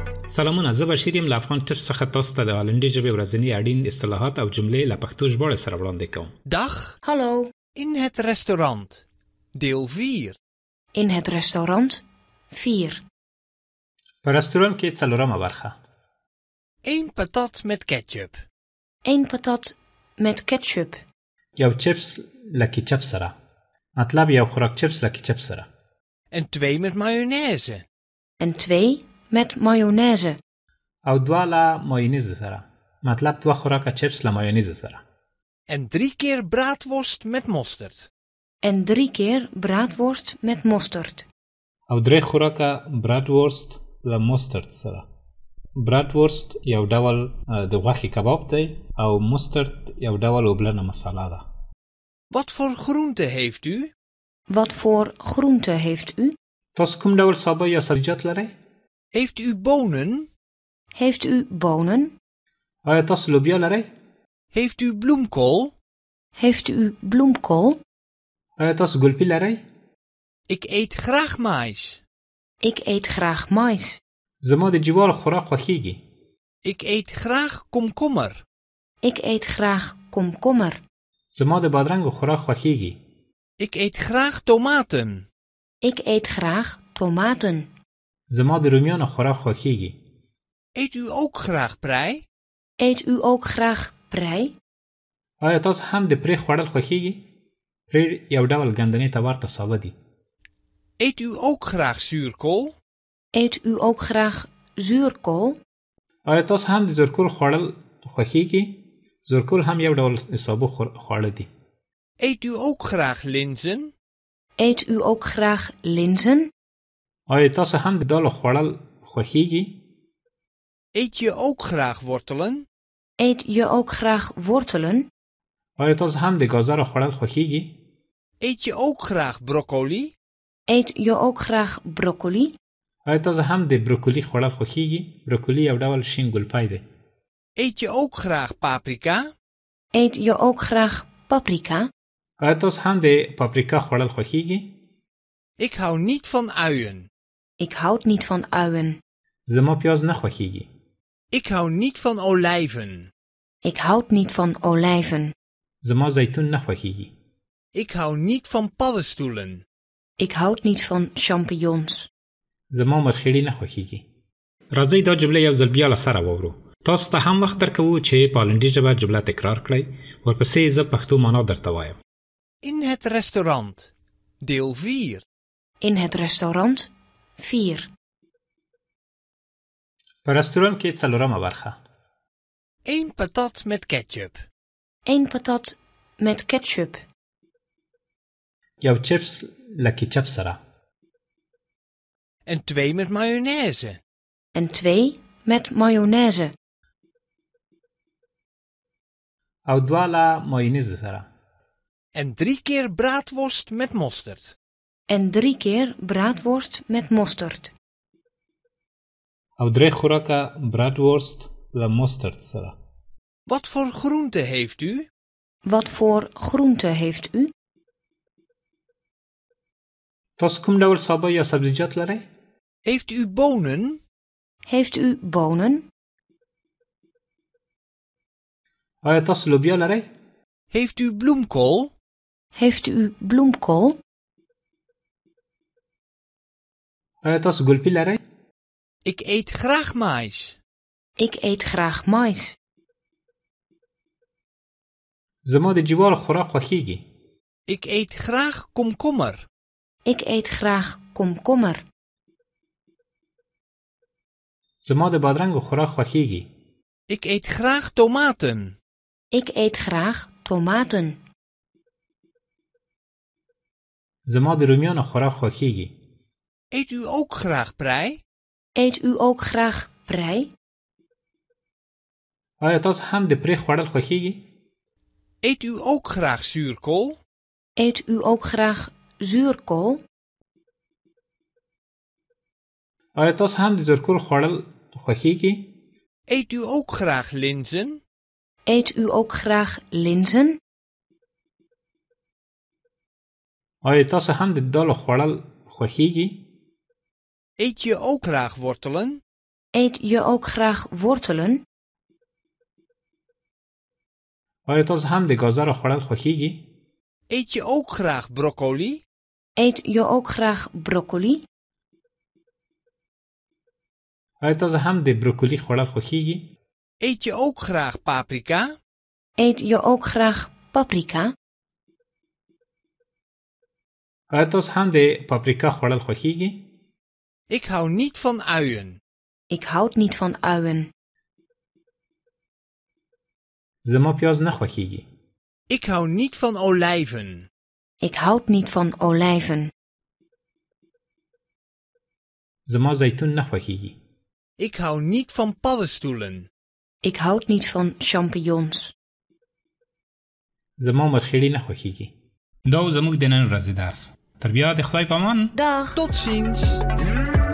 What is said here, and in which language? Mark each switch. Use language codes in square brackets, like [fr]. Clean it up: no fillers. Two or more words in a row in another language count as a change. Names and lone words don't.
[ps] سلامونه، زه بشیر یم له افغان ټیپس څخه تاسو ته د هالندي ژبې ورځني اړین اصطلاحات او جملې له پښتو ژباړې سره وړاندې کوم. [nl] Dag, Hallo, in het restaurant. Deel 4. in het restaurant 4. [ps] په رستورانت کې څلورمه برخه. [nl] 1 patat met ketchup. 1 patat met ketchup. [ps] یو چپس له کیچپ سره. مطلب یو خوراک چپس له کیچپ سره. [nl] En 2 met mayonaise. En 2 met mayonaise. [ps] او دوه له مایونیز سره. مطلب دوه خوراکه چپس له مایونیز سره. [nl] En 3 keer braadworst met mosterd. En 3 keer braadworst met mosterd. [ps] او درې خوراکه برادورست له مسترد سره. برادورست یو ډول د غوښې کباب دی او مسترد یو ډول اوبلنه مساله ده. [nl] Wat voor groente heeft u? Wat voor groente heeft u? [ps] تاسو کوم ډول سابه یا سبزیجات لرئ؟ [nl] Heeft u bonen? Heeft u bonen? [ps] آیا تاسو لوبیا لرئ؟ [nl] Heeft u bloemkool? Heeft u bloemkool? [ps] آیا تاسو ګلپي لرئ؟ [nl] Ik eet graag mais. Ik eet graag mais. [ps] زما د جوارو خوراک خوښیږي. [nl] Ik eet graag komkommer. Ik eet graag komkommer. [ps] زما د بادرنګو خوراک خوښیږي. [nl] Ik eet graag tomaten. Ik eet graag tomaten. [ps] زما د رومیانو خوراک خوښیږي. [nl] Eet u ook graag prei? Eet u ook graag prei? [ps] آیا تاسو هم د پرې خوړل خوښیږي؟ پرې یو ډول ګندنې ته ورته سابه دي. [nl] Eet u ook graag zuurkool? Eet u ook graag zuurkool? [ps] آیا تاسو هم د زرکول خوړل خوښیږي؟ زرکول هم یو ډول سابه خواړه دي. [nl] Eet u ook graag linzen? Eet u ook graag linzen? [ps] آیا تاسو هم د دالو خوړل خوښیږي؟ [nl] Eet je ook graag wortelen? Eet je ook graag wortelen? [ps] آیا تاسو هم د گازرو خوړل خوښیږي؟ [nl] Eet je ook graag broccoli? Eet je ook graag broccoli? [ps] آیا تاسو هم د بروکولی خوړل خوښیږي؟ بروکولی یو ډول شین ګلپای دی. [nl] Eet je ook graag paprika? Eet je ook graag paprika? [ps] آیا تاسو هم د پاپریکا خوړل خوښیږي؟ [nl] Ik hou niet van uien. Ik houd niet van uien. [ps] زما پیاز نه خوښیږي. [nl] Ik hou niet van olijven. Ik houd niet van olijven. [ps] زما زیتون نه خوښیږي. [nl] Ik hou niet van paddenstoelen. Ik houd niet van champignons. [ps] زما مرخیړي نه خوښیږي. راځئ دا جمله یو ځل بیا له سره واورو. تاسو ته هم وخت درکوو چې په هالندي ژبه جمله تکرار کړئ. ورپسې زه پښتو معنا درته وایم. [nl] In het restaurant. Deel 4. In het restaurant 4. [ps] په رستورانت کې څلورمه برخه. [nl] 1 patat met ketchup. 1 patat met ketchup. [ps] یو چپس له کیچپ سره. [nl] En 2 met mayonaise. En 2 met mayonaise. [ps] او دوه له مایونیز سره. [nl] En 3 keer braadworst met mosterd. En 3 keer braadworst met mosterd. [ps] او درې خوراکه برادورست له مسترد سره. [nl] Wat voor groente heeft u? Wat voor groente heeft u? [ps] تاسو کوم ډول سابه یا سبزیجات لرئ؟ [nl] Heeft u bonen? Heeft u bonen? [ps] آیا تاسو لوبیا لرئ؟ [nl] Heeft u bloemkool? Heeft u bloemkool? [ps] آیا تاسو ګلپي لرئ؟ [nl] Ik eet graag mais. Ik eet graag mais. [ps] زما د جوارو خوراک خوښیږي. [nl] Ik eet graag komkommer. Ik eet graag komkommer. [ps] زما د بادرنګو خوراک خوښیږي. [nl] Ik eet graag tomaten. Ik eet graag tomaten. [ps] زما د رومیانو خوراک خوښیږي. [nl] Eet u ook graag prei? Eet u ook graag prei? [ps] آیا تاسو هم د پرې خوړل خوښیږي؟ [nl] Eet u ook graag zuurkool? Eet u ook graag zuurkool? [ps] آیا تاسو هم د زرکول خوړل خوښیږي؟ [nl] Eet u ook graag linzen? Eet u ook graag linzen? [ps] آیا تاسو هم د دالو خوړل خوښیږي؟ [nl] Eet je ook graag wortelen? Eet je ook graag wortelen? [ps] آیا تاسو هم د گازر خوړل خوښیږي؟ [nl] Eet je ook graag broccoli? Eet je ook graag broccoli? [ps] آیا تاسو هم د بروکولی خوړل خوښیږي؟ [nl] Eet je ook graag paprika? Eet je ook graag paprika? [ps] آیا تاسو هم د پاپریکا خوړل خوښیږي؟ [nl] Ik hou niet van uien. Ik houd niet van uien. [ps] زما پیاز نه خوښیږي. [nl] Ik hou niet van olijven. Ik houd niet van olijven. [ps] زما زیتون نه خوښیږي. [nl] Ik hou niet van paddenstoelen. Ik houd niet van champignons. [ps] زما مرخیړي نه خوښیږي. دا زموږ د نن ورځې درس. تر بیا د خدای په امان. [nl] Dag! Tot ziens.